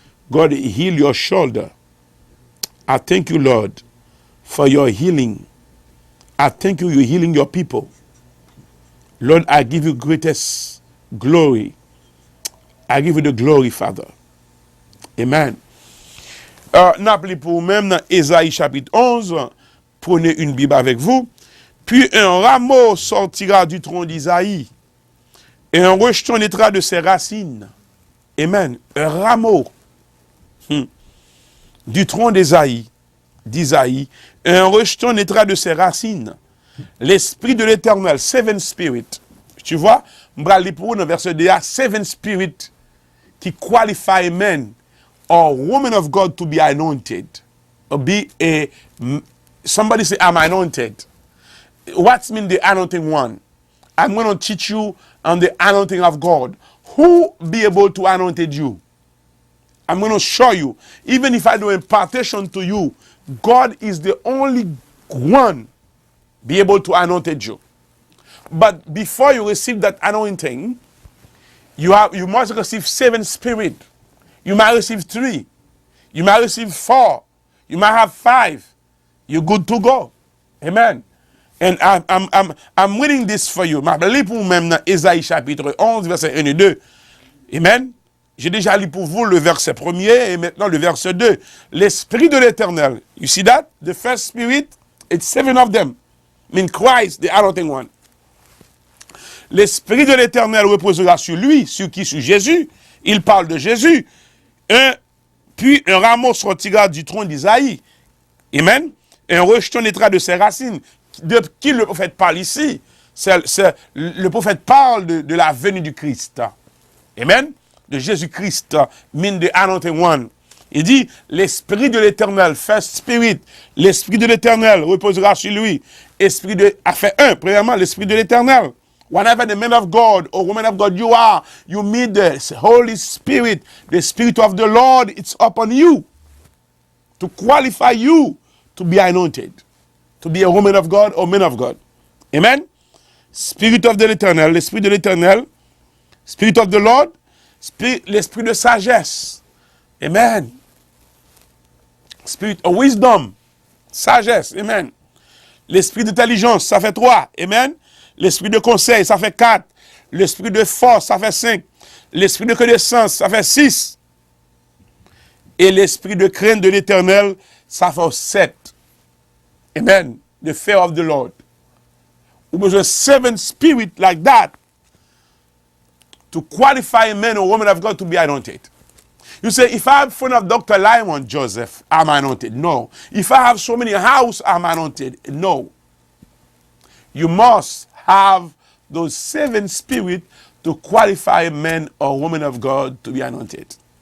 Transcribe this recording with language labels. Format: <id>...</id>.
<en>God heal your shoulder. I thank you, Lord, for your healing. I thank you, you're healing your people. Lord, I give you greatest glory. I give you the glory, Father. Amen.</en> <fr>N'appelez pour vous-même dans Ésaïe chapitre 11. Prenez une Bible avec vous. Puis un rameau sortira du tronc d'Isaïe. Et un rejeton naîtra de ses racines. Amen. Un rameau du tronc d'Isaïe, un rejeton naîtra de ses racines. L'esprit de l'Éternel,</fr> <en>seven spirit.</en> <fr>Tu vois, m'brali pour dans verset 2,</fr> <en>seven spirit qui qualify men or women of God to be anointed. Or be a, somebody say, I'm anointed. What's mean the anointing one? I'm going to teach you on the anointing of God. Who be able to anointed you? I'm going to show you. Even if I do impartation to you, God is the only one be able to anointed you. But before you receive that anointing, you must receive seven spirit. You might receive 3. You might receive 4. You might have 5. You're good to go. Amen. And I'm reading this for you.</en> <fr>Je lis pour vous-même dans Ésaïe chapitre 11, verset 1 et 2. Amen. J'ai déjà lu pour vous le verset 1er et maintenant le verset 2. L'Esprit de l'Éternel.</fr> <en>You see that? The first spirit, it's 7 of them. I mean Christ, the anointing one.</en> <fr>L'Esprit de l'Éternel reposera sur lui, sur qui? Sur Jésus. Il parle de Jésus. Puis un rameau sortira du tronc d'Isaïe. Amen. Et un rejeton naîtra de ses racines. De qui le prophète parle ici? Le prophète parle de la venue du Christ. Amen. De Jésus-Christ,</fr> <en>mean the anointed one.</en> <fr>Il dit, l'Esprit de l'Éternel,</fr> <en>first spirit,</en> <fr>l'Esprit de l'Éternel reposera sur lui. Esprit de, fait 1, premièrement, l'Esprit de l'Éternel.</fr> <en>Whenever the man of God or woman of God you are, you meet the Holy Spirit, the Spirit of the Lord, it's upon you to qualify you to be anointed, to be a woman of God or man of God. Amen? Spirit of the l'Éternel,</en> <fr>l'Esprit de l'Éternel,</fr> <en>Spirit of the Lord,</en> <fr>l'Esprit de sagesse.</fr> <en>Amen. Spirit of wisdom, sagesse. Amen.</en> <fr>L'Esprit d'intelligence, ça fait 3. Amen. L'Esprit de conseil, ça fait 4. L'Esprit de force, ça fait 5. L'Esprit de connaissance, ça fait 6. Et l'Esprit de crainte de l'Éternel, ça fait 7.</fr> <en>Amen. The fear of the Lord. It was a 7 spirit like that to qualify a man or woman of God to be anointed. You say, if I have friend of Dr. Lyman Joseph, I'm anointed. No. If I have so many houses, I'm anointed. No. You must have those 7 spirits to qualify a man or woman of God to be anointed.</en>